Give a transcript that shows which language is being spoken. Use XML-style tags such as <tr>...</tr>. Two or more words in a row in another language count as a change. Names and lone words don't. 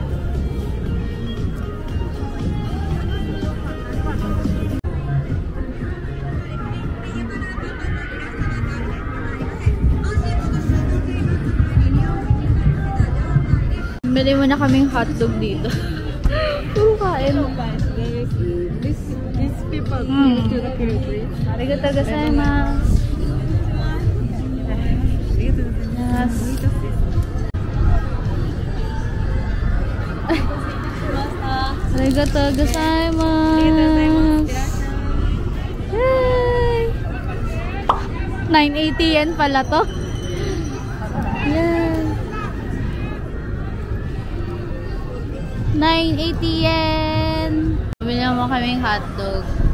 <tl>Bili mo na kaming hotdog dito. Puro kain.</tl> <en>These people</en> <ja>ありがとうございます. Yes. ありがとうございます.</ja> <tl>Yay! 980 yen pala to. Yan. 980 yen. Bili mo kaming hotdog.</tl>